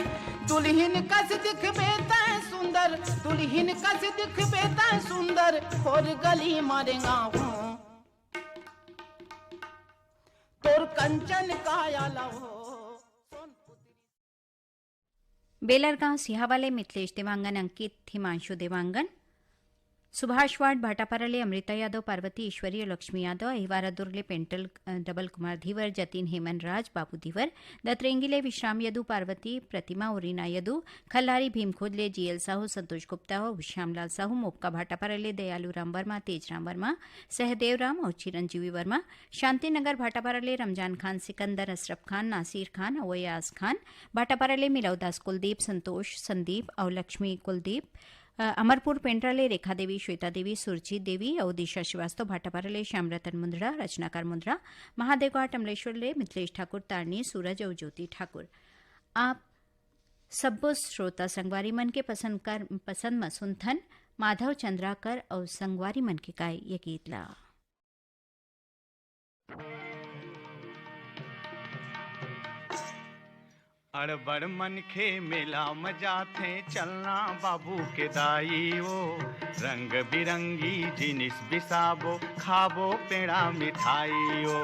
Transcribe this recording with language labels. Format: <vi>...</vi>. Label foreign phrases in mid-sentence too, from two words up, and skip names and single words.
<hne>दुल्हन कस दिखबे तै सुंदर, दुल्हन कस दिखबे तै सुंदर, खोर गली मारेगा हूँ तोर कंचन काया लवो। बेलरगांव सिहावाले मिथिलेश देवांगन, अंकित हिमांशु देवांगन, सुभाष वाड भाटापाराले अमृता यादव, पार्वती ईश्वरी और लक्ष्मी यादव, अहिवारा दुर्गले पेंटल डबल कुमार धीवर, जतिन हेमन राज, बाबू धीवर, दत्रेंगीले विश्राम यदु, पार्वती प्रतिमा उरीना यदु, खल्लारी भीमखोदले जीएल साहू, संतोष गुप्ता और श्यामलाल साहू, मोपका भाटापाराले दयालु राम वर्मा, तेजराम वर्मा, सहदेव राम और चिरंजीवी वर्मा, शांतिनगर भाटापाराले रमजान खान, सिकंदर, अशरफ खान, नासिर खान, अवयाज खान, भाटापाराले मिलौदास कुलदीप, संतोष संदीप और लक्ष्मी कुलदीप, अमरपुर पेंड्राले रेखा देवी, श्वेता देवी, सुरजीत देवी और दिशा श्रीवास्तव, भाटापाराले श्यामरतन मुंद्रा, रचनाकार मुंद्रा, महादेवगढ़ अमलेश्वरले मिथिलेश ठाकुर, तारनी सूरज और ज्योति ठाकुर। आप सब्बो श्रोता संगवारी मन के पसंद मसुंथन माधव चंद्राकर और संगवारी मन के गाय ये गीत ला। अड़बड़ मनखे मेला मजा थे चलना बाबू के दाई ओ, रंग बिरंगी जिनिस बिसाबो खाबो पेड़ा मिठाई ओ।</hne>